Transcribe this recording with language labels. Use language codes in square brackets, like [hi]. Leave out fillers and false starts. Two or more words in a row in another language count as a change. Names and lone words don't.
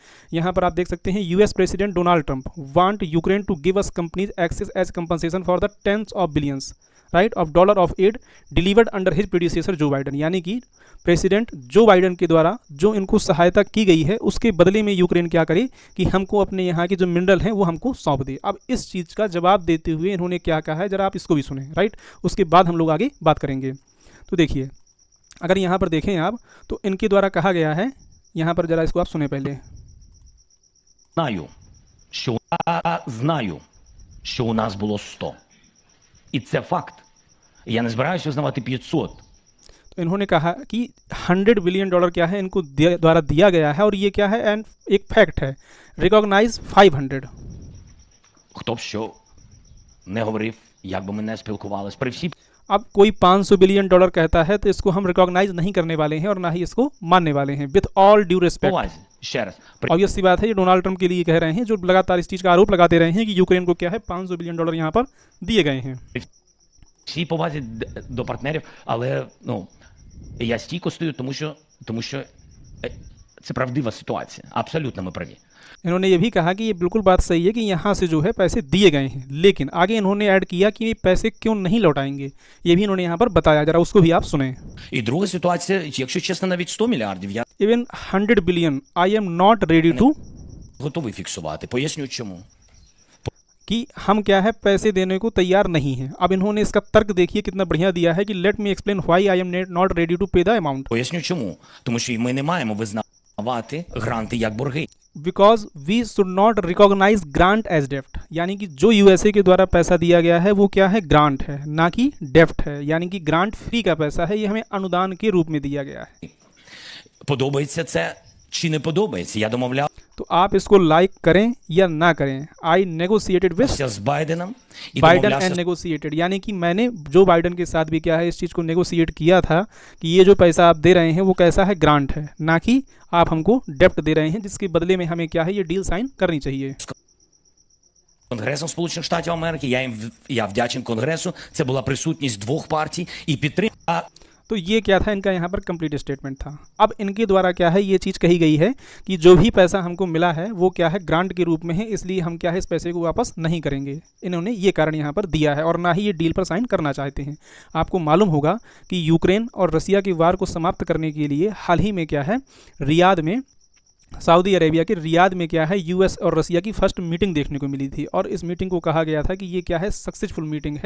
[hi] यहाँ पर आप देख सकते हैं, [en] US President Donald Trump want Ukraine to give US companies access as compensation for the tens of billions right of dollar of aid delivered under his predecessor Joe Biden, [hi] यानी कि प्रेसिडेंट जो बाइडन के द्वारा जो इनको सहायता की गई है उसके बदले में यूक्रेन क्या करे कि हमको अपने यहाँ के जो मिनरल हैं वो हमको सौंप दे। अब इस चीज़ का जवाब देते हुए इन्होंने क्या कहा है, जरा आप इसको भी सुने, राइट। उसके बाद हम लोग आगे बात करेंगे। तो देखिए, अगर यहाँ पर देखें आप तो इनके द्वारा कहा गया है, यहाँ पर जरा इसको आप सुने पहले। [uk] Знаю, що у нас було 100. І це факт. Я не збираюся визнавати 500. [hi] तो इन्होंने कहा कि $100 बिलियन क्या है इनको द्वारा दिया गया है और ये क्या है, एंड एक फैक्ट है, रिकॉग्नाइज 500. [uk] Хто б що не говорив, як би ми не спілкувались, при всій [hi] अब कोई $500 बिलियन कहता है तो इसको हम रिकॉग्नाइज नहीं करने वाले हैं और ना ही इसको मानने वाले हैं, [en] with all due respect. [uk] повазі, ще раз, при [hi] ऑब्वियस सी बात है, ये डोनाल्ड ट्रंप के लिए कह रहे हैं जो लगातार इस चीज़ का आरोप लगाते रहे हैं कि यूक्रेन को क्या है $500 बिलियन यहाँ पर दिए गए हैं। [uk] всій повазі до партнерів, але я стійко стою, тому що це правдива ситуація. Абсолютно ми праві. [hi] इन्होंने ये भी कहा कि ये बिल्कुल बात सही है कि यहाँ से जो है पैसे दिए गए हैं, लेकिन आगे इन्होंने ऐड किया कि ये पैसे क्यों नहीं लौटाएंगे, ये भी इन्होंने यहाँ पर बताया, जरा उसको भी आप सुने। [uk] І друга ситуація, якщо чесно, навіть 100 мільярдів я [en] even 100 billion I am not ready to, [uk] готовий фіксувати. Поясню чому. [hi] कि हम क्या है पैसे देने को तैयार नहीं हैं। अब इन्होंने इसका तर्क देखिए कितना बढ़िया दिया है कि [en] let me explain why I am not ready to pay the amount. [uk] Поясню чому. Тому що ми не маємо визнавати гранти як борги. [en] because we should not recognize grant as debt, [hi] यानी कि जो यूएसए के द्वारा पैसा दिया गया है वो क्या है, ग्रांट है, ना कि डेफ्ट है, यानी कि ग्रांट फ्री का पैसा है, ये हमें अनुदान के रूप में दिया गया है। [uk] Подобається це чи не подобається? Я домовлявся [hi] तो आप इसको लाइक करें या ना करें, [en] I negotiated with [uk] з Байденом і [en] Biden and [uk] домовлявся [hi] नेगोशिएटेड, यानी कि मैंने जो बाइडन के साथ भी क्या है इस चीज़ को नेगोशिएट किया था कि ये जो पैसा आप दे रहे हैं वो कैसा है, ग्रांट है, ना कि आप हमको डेप्ट दे रहे हैं जिसके बदले में हमें क्या है ये डील साइन करनी चाहिए। [uk] Конгресом Сполучених Штатів Америки. Я вдячен Конгресу. Це була присутність двох партій і підтримка. [hi] तो ये क्या था, इनका यहाँ पर [en] complete statement [hi] था। अब इनके द्वारा क्या है ये चीज़ कही गई है कि जो भी पैसा हमको मिला है वो क्या है, ग्रांट के रूप में है, इसलिए हम क्या है इस पैसे को वापस नहीं करेंगे। इन्होंने ये कारण यहाँ पर दिया है और ना ही ये डील पर साइन करना चाहते हैं। आपको मालूम होगा कि यूक्रेन और रसिया के वार को समाप्त करने के लिए हाल ही में क्या है, रियाद में, सऊदी अरेबिया के रियाद में क्या है यूएस और रसिया की [en] first meeting [hi] देखने को मिली थी और इस मीटिंग को कहा गया था कि ये क्या है, [en] successful meeting [hi] है।